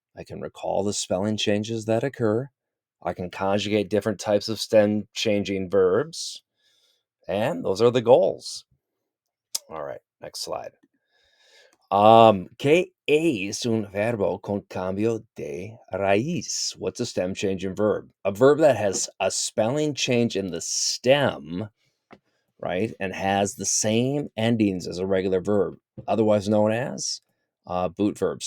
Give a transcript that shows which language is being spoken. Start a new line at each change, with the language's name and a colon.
English: I can recall the spelling changes that occur. I can conjugate different types of stem changing verbs. And those are the goals. All right, next slide.
Spanish: ¿Qué es un verbo con cambio de raíz?
English: What's a stem changing verb? A verb that has a spelling change in the stem, right, and has the same endings as a regular verb, otherwise known as boot verbs.